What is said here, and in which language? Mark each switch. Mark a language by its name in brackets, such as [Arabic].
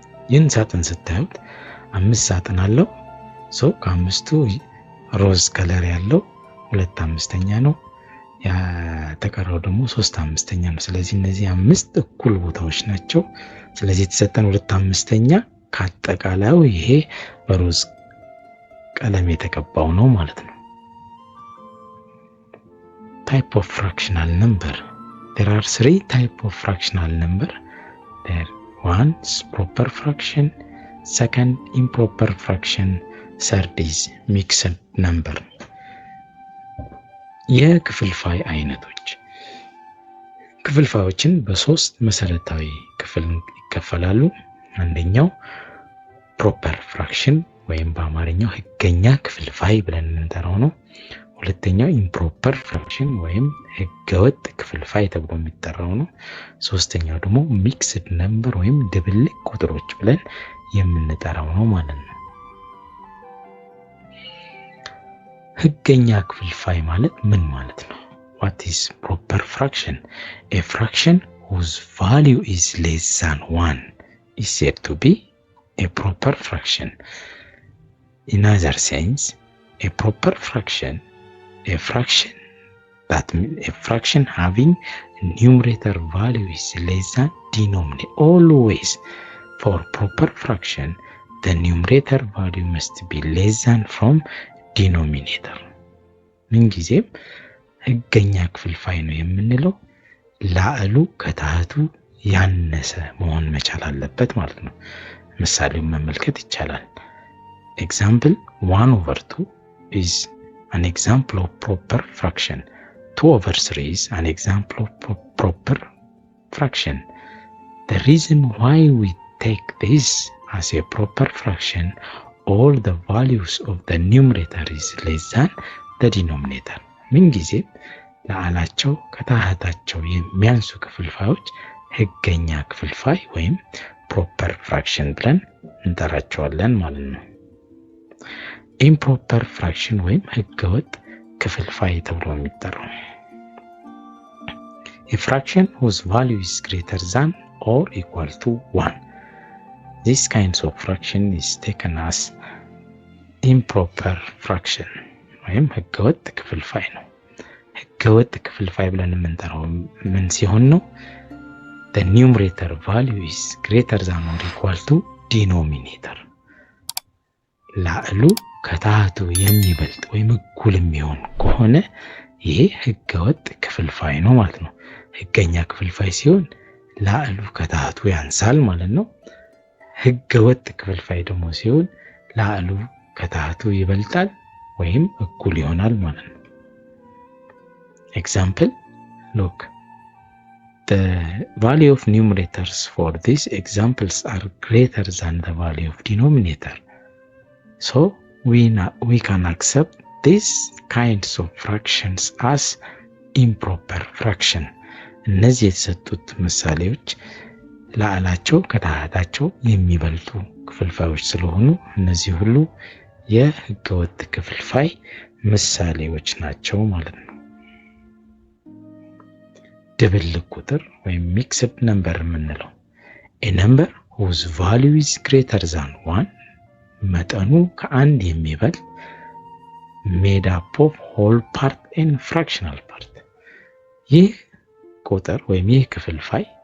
[Amharic] ይህን ሳጥን ስታዩት 5 ሳጥን አለው። ከ5ቱ ሮዝ ከለር ያለው 2/5 ነው። የተቀረው ደግሞ 3/5 ነው። ስለዚህ እነዚህ 5 እኩል ቦታዎች ናቸው። ስለዚህ የተሰጠን 2/5 ከአጠቃላዩ ይሄ በሮዝ ቀለም የተቀባው ነው ማለት ነው። [English] type of fractional number. There are 3 type of fractional number. One is proper fraction, second improper fraction, third is mixed number. [Amharic] የክፍልፋይ አይነቶች ክፍልፋዮችን በ3 መሰረታዊ ክፍል ይከፈላሉ። አንደኛው ፕሮፐር ፍራክሽን ወይም በአማርኛው ህገኛ ክፍልፋይ ብለን የምንጠራው ነው። ሁለተኛው ኢምፕሮፐር ፍራክሽን ወይም ህገወጥ ክፍልፋይ ተብሎ የሚጠራው ነው። ሶስተኛው ደግሞ ሚክስድ ነምበር ወይም ድብልቅ ቁጥሮች ብለን የምንጠራው ነው ማለት ነው። ህገኛ ክፍልፋይ ማለት ምን ማለት ነው? [English] What is proper fraction? A fraction whose value is less than 1 is said to be a proper fraction. In other sense, a proper fraction, a fraction having numerator value is less than denominator. Always for proper fraction, the numerator value must be less than from denominator. [Amharic] ምንጊዜም ህገኛ ክፍልፋይ ነው የምንለው ላዕሉ ከታህቱ ያነሰ መሆን መቻል አለበት ማለት ነው። ምሳሌውን መመልከት ይቻላል። [English] Example 1/2 is an example of proper fraction. 2/3 is an example of proper fraction. The reason why we take this as a proper fraction, all the values of the numerator is less than the denominator. [Amharic] ምንጊዜ ለአላቸው ከታህታቸው የሚያንሱ ክፍልፋዮች ህገኛ ክፍልፋይ ወይም ፕሮፐር ፍራክሽን ብለን እንጠራቸዋለን ማለት ነው። ኢምፕሮፐር ፍራክሽን ወይም ህገወጥ ክፍልፋይ ተብሎ የሚጠራው [English] a fraction whose value is greater than or equal to 1. This kinds of fraction is taken as improper fraction [Amharic] ወይም ህገወጥ ክፍልፋይ ነው። ህገወጥ ክፍልፋይ ብለን የምንጠራው ምን ሲሆን ነው? [English] The numerator value is greater than or equal to denominator. [Amharic] ላዕሉ ከታህቱ የሚበልጥ ወይም እኩል የሚሆን ከሆነ ይሄ ህገወጥ ክፍልፋይ ነው ማለት ነው። ህገኛ ክፍልፋይ ሲሆን ላዕሉ ከታህቱ ያንሳል ማለት ነው። ህገወጥ ክፍልፋይ ደግሞ ሲሆን ላዕሉ ከታህቱ ይበልጣል ወይም እኩል ይሆናል ማለት ነው። [English] Example, look, the value of numerators for these examples are greater than the value of denominator. So we can accept these kinds of fractions as improper fraction. [Amharic] እነዚህ የተሰጡት ምሳሌዎች ላዕላቸው ከታህታቸው የሚበልጡ ክፍልፋዮች ስለሆኑ እነዚህ ሁሉ የህገወጥ ክፍልፋይ ምሳሌዎች ናቸው ማለት ነው። ድብልቅ ቁጥር ወይም ሚክስድ ነምበር የምንለው [English] a number whose value is greater than 1 [Amharic] መጠኑ ከአንድ የሚበልጥ [English] made up of whole part and fractional part. [Amharic] ይህ ቁጥር ወይም ይህ ክፍልፋይ